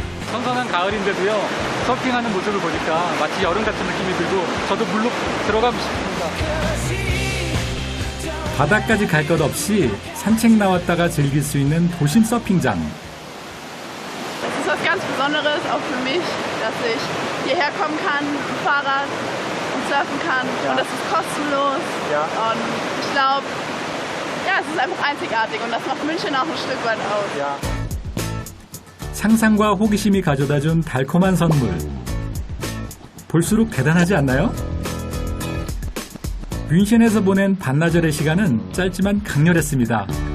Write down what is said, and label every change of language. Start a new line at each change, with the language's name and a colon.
Korean: 선선한 가을인데도요, 서핑하는 모습을 보니까 마치 여름 같은 느낌이 들고 저도 물로 들어가고 싶습니다. 바다까지 갈 것 없이 산책 나왔다가 즐길 수 있는 도심 서핑장.
German: Das ist was ganz Besonderes, auch für mich, dass ich hierher kommen kann, mit dem Fahrrad und surfen kann. Ja. Und das ist kostenlos. Ja. Und ich glaube, ja, es ist einfach einzigartig und das macht München auch ein Stück weit aus. Ja.
Korean: 상상과 호기심이 가져다준 달콤한 선물. 볼수록 대단하지 않나요? 뮌헨에서 보낸 반나절의 시간은 짧지만 강렬했습니다.